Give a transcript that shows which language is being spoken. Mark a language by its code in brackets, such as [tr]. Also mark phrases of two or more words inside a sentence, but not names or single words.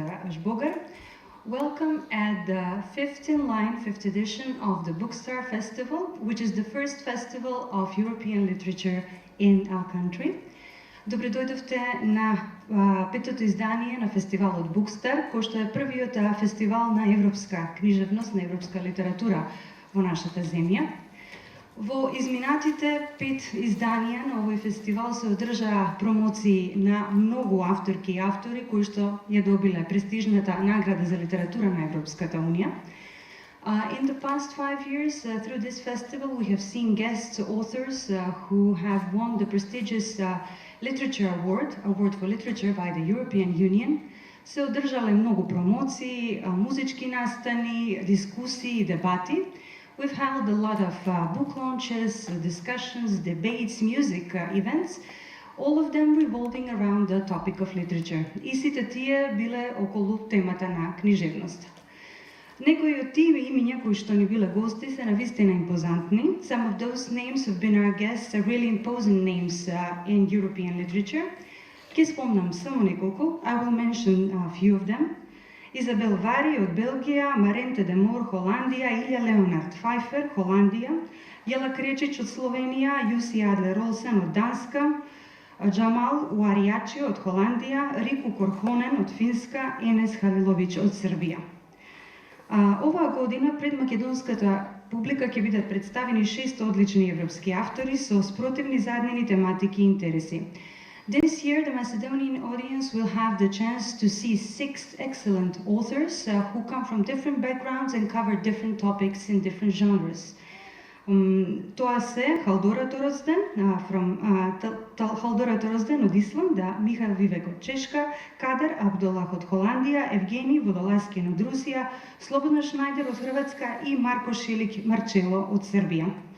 [mk] Јаш Богар, [en] welcome at the fifth edition of the Bookstar Festival, which is the first festival of European literature in our country. [mk] Добре дојдовте на петото издание на фестивалот Bookstar, кој што е првиот фестивал на европска книжевност, на европска литература во нашата земја. Во изминатите 5 изданија на овој фестивал се одржаа промоции на многу авторки и автори кои што ја добиле престижната награда за литература на Европската унија. [en] In the past 5 years, through this festival, we have seen guest authors who have won the prestigious Literature Award for Literature by the European Union. [mk] Се одржале многу промоции, музички настани, дискусии и дебати. [en] We've held a lot of book launches, discussions, debates, music events, all of them revolving around the topic of literature. [mk] И сите тие биле околу темата на книжевноста. Некои од тие имиња кои што ни биле гости се навистина импозантни. [en] Some of those names have been our guests, are really imposing names in European literature. [mk] Ке спомнам само неколку. [en] I will mention a few of them. [mk] Изабел Вари од Белгија, Маренте де Мор, Холандија, Илја Леонард Фајфер, Холандија, Јела Кречич од Словенија, Јуси Адлер Олсен од Данска, Джамал Уаријачи од Холандија, Рику Корхонен од Финска, Енес Халиловиќ од Србија. Оваа година пред македонската публика ќе бидат представени 6 одлични европски автори со спротивни заднини тематики и интереси. [en] This year, the Macedonian audience will have the chance to see 6 excellent authors who come from different backgrounds and cover different topics in different genres. [mk] Тоа се Халдора Торозден од Исланд, Михаил Вивек од Чешка, Кадер Абдолах од Холандија, Евгени Водоласкин од Русија, Слободна Шнајдер од Хрватска и Марко Шилик Марчело од Србија.